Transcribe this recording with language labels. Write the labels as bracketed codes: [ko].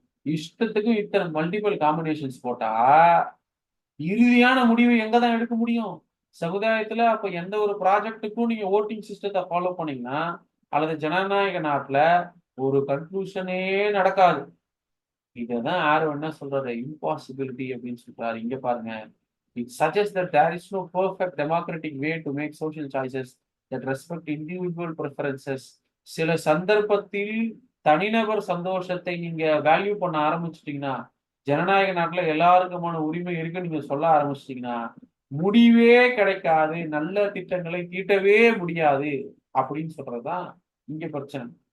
[ta] இஷ்டத்துக்கும் இத்தனை multiple combinations போட்டா இறுதியான முடிவு எங்க தான் எடுக்க முடியும்? சமுதாயத்துல அப்ப எந்த ஒரு ப்ராஜெக்ட்டுக்கும் நீங்க ஓட்டிங் சிஸ்டத்தை ஃபாலோ பண்ணீங்கன்னா அல்லது ஜனநாயக நாட்டுல ஒரு கன்க்ளூஷனே நடக்காது. இததான் ஆரோ என்ன சொல்றாரு? இம்பாசிபிலிட்டி அப்படின்னு சொல்றாரு. இங்க பாருங்க. [en] It suggests that there is no perfect democratic way to make social choices that respect individual preferences. [ta] சில சந்தர்ப்பத்தில் தனிநபர் சந்தோஷத்தை நீங்க வேல்யூ பண்ண ஆரம்பிச்சிட்டீங்கன்னா, ஜனநாயக நாட்டுல எல்லாருக்குமான உரிமை இருக்குன்னு நீங்க சொல்ல ஆரம்பிச்சிட்டீங்கன்னா, முடிவே கிடைக்காது. நல்ல திட்டங்களை தீட்டவே முடியாது அப்படின்னு சொல்றதுதான் இங்க பிரச்சனை.